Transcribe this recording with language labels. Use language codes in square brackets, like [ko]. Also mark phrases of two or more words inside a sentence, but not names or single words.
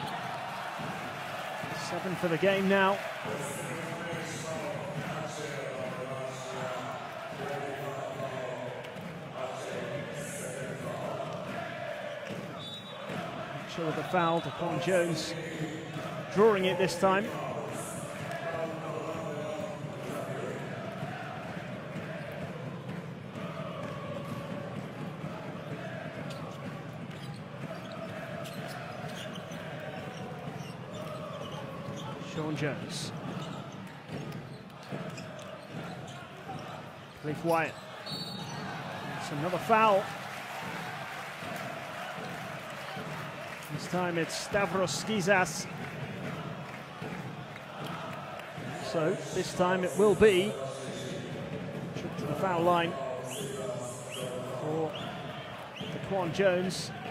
[en] 7 for the game now. Sure with the foul, Ντέκουαν Τζόουνς drawing it this time. Sον Τζόουνς. Gουáiat. It's another foul. This time it's Stavros Skizas. So this time it will be trip to the foul line for Ντέκουαν Τζόουνς.